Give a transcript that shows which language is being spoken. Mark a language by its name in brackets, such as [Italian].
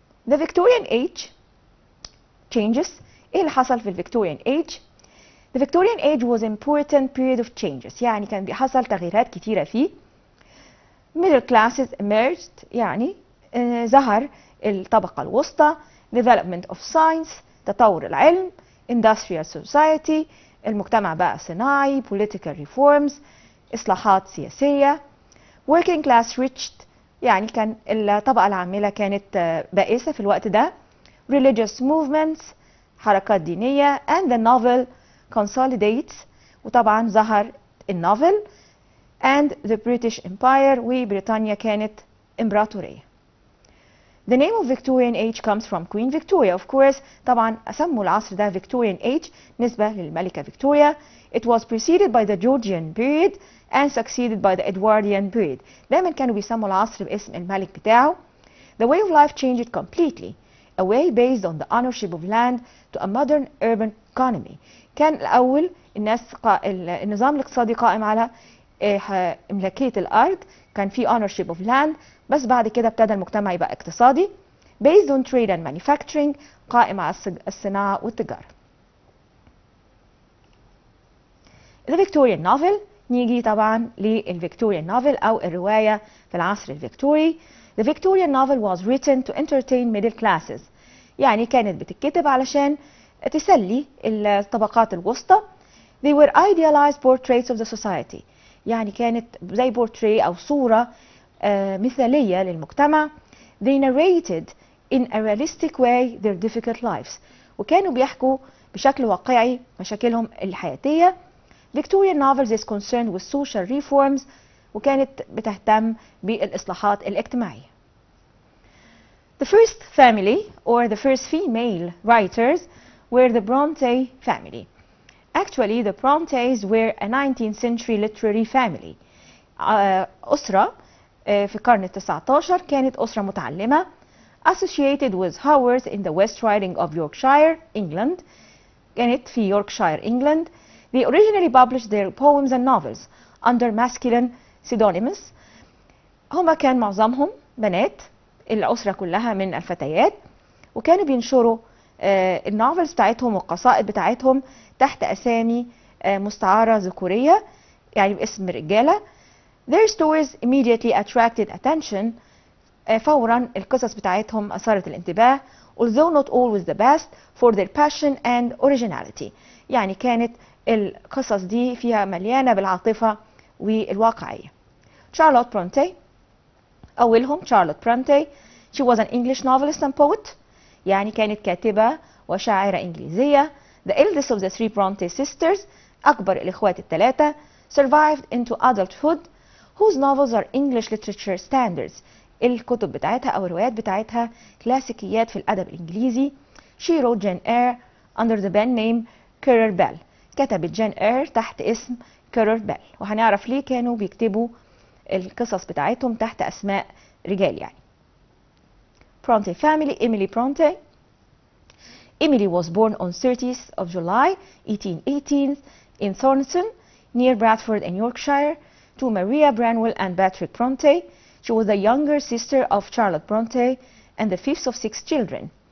[English] The Victorian age changes. [Arabic] ايه اللي حصل في الفيكتوريان [English] age؟ The Victorian age was an important period of changes. [Arabic] يعني كان بيحصل تغييرات كتيرة فيه. [English] Middle classes emerged, [Arabic] يعني ظهر الطبقة الوسطى. [English] Development of science, [Arabic] تطور العلم. [English] Industrial society, [Arabic] المجتمع بقى صناعي. [English] Political reforms, [Arabic] إصلاحات سياسية. [English] Working class reached, [Arabic] يعني كان الطبقة العاملة كانت بائسة في الوقت ده. [English] Religious movements, [Arabic] حركات دينية. [English] And the novel consolidates, [Arabic] وطبعا ظهر النوفل. [English] And the British Empire, [Arabic] وبريطانيا كانت إمبراطورية. [English] The name of Victorian age comes from Queen Victoria, of course. [Arabic] طبعا سموا العصر ده Victorian age نسبة للملكة فيكتوريا. [English] It was preceded by the Georgian period and succeeded by the Edwardian period. [Arabic] دايما كانوا بيسموا العصر باسم الملك بتاعه. [English] The way of life changed completely. A way based on the ownership of land to a modern urban economy. [Arabic] كان الأول النظام الاقتصادي قائم على إملاكية الأرض، كان في [English] ownership of land، [Arabic] بس بعد كده ابتدى المجتمع يبقى اقتصادي [English] based on trade and manufacturing، [Arabic] قائم على الصناعة والتجارة. [English] The Victorian novel، [Arabic] نيجي طبعا للفيكتوريان نوفل أو الرواية في العصر الفيكتوري. [English] The Victorian novel was written to entertain middle classes. [Arabic] يعني كانت بتتكتب علشان تسلي الطبقات الوسطى. [English] They were idealized portraits of the society. [Arabic] يعني كانت زي بورتري أو صورة مثالية للمجتمع. [English] They narrated in a realistic way their difficult lives. [Arabic] وكانوا بيحكوا بشكل واقعي مشاكلهم الحياتية. [English] Victorian novels is concerned with social reforms. [Arabic] وكانت بتهتم بالإصلاحات الاجتماعية. [English] The first family or the first female writers were the Bronte family. Actually, the Brontes were a 19th century literary family. [Arabic] أسرة في القرن ال19 كانت أسرة متعلمة [English] associated with Howarth in the West Riding of Yorkshire, England. [Arabic] كانت في يوركشاير, England. [English] They originally published their poems and novels under masculine pseudonyms. [Arabic] هما كان معظمهم بنات، الأسرة كلها من الفتيات، وكانوا بينشروا النوفلز بتاعتهم والقصائد بتاعتهم تحت أسامي مستعارة ذكورية، يعني باسم رجالة. [English] Their stories immediately attracted attention. [Arabic] فورا القصص بتاعتهم أثارت الانتباه. [English] Although not always the best for their passion and originality. [Arabic] يعني كانت القصص دي فيها مليانة بالعاطفة والواقعية. Charlotte Bronte، أولهم Charlotte Bronte. [English] She was an English novelist and poet. [Arabic] يعني كانت كاتبة وشاعرة إنجليزية. [English] The eldest of the three Bronte sisters، [Arabic] أكبر الإخوات الثلاثة. [English] survived into adulthood, whose novels are English literature standards. [Arabic] الكتب بتاعتها أو الروايات بتاعتها كلاسيكيات في الأدب الإنجليزي. [English] She wrote Jane Eyre under the pen name Currer Bell. [Arabic] كتبت جين إير تحت اسم كيرر بيل، وهنعرف ليه كانوا بيكتبوا القصص بتاعتهم تحت أسماء رجال يعني. [English] Bronte family. Emily Bronte. Emily was born on 30th of July 1818 in Thornton near Bradford in Yorkshire to Maria Branwell and Patrick Bronte. She was the younger sister of Charlotte Bronte and the fifth of 6 children.